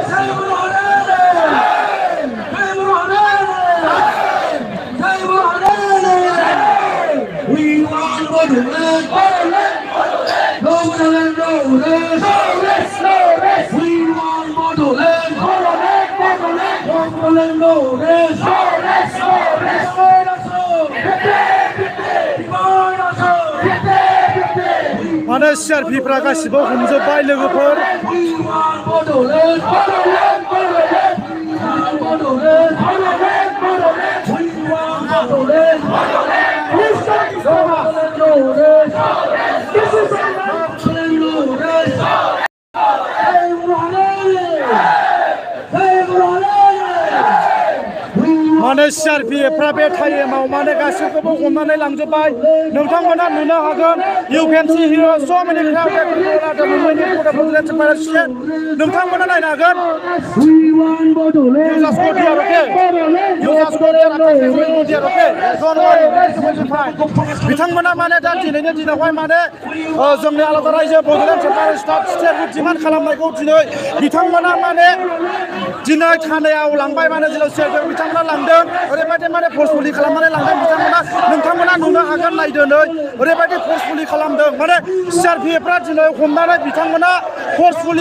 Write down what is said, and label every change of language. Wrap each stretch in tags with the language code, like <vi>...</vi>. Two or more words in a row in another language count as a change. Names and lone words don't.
<en>Hey Bordolend, hey Bordolend, hey Bordolend. We want Bordolend, Bordolend, Bordolend, no Bordolend, no rest, no rest, no rest. We want Bordolend, Bordolend, Bordolend, no Bordolend, no rest, no rest, no rest. Divide us all, divide us all.</en> <brx>माने सिआरपिफ्रा गासिबो हमजोब्बाय लोगोफोर</brx> <en>We want Bordolend, Bordolend, Bordolend. We want Bordolend, Bordolend, Bordolend. We want Bordolend, Bordolend. This is Bordolend, no rest. This is Bordolend, no rest. Hey Bordolend, hey Bordolend. We</en> <brx>माने सिआरपिएफफ्रा बे टाइमाव माने गासिखौबो हमनानै लांजोब्बाय नोंथांमोना नुनो हागोन</brx> <en>you can see here</en> <brx>सो मेनि नोंथांमोना नायनो हागोन</brx> <en>We want Bordolend, You just go there, okay? You just go there, okay? Don't worry, everything fine.</en> <brx>बिथांमोना माने दा दिनैनि दिनावहाय माने जोंनि आलादा रायजो बड'लेण्ड सरकार</brx> <en>state demand</en> <brx>खालामनायखौ दिनै बिथांमोना माने दिनै थानायाव लांबाय माने जेराव सिआरपिएफ बिथांमोना लांदों ओरैबायदि माने फर्सफुलि खालामनानै लांदों बिथांमोना नोंथांमोना नुनो हागोन नायदो नै ओरैबायदि फर्सफुलि खालामदों माने सिआरपिएफफ्रा दिनै हमनानै बिथांमोना फर्सफुलि</brx>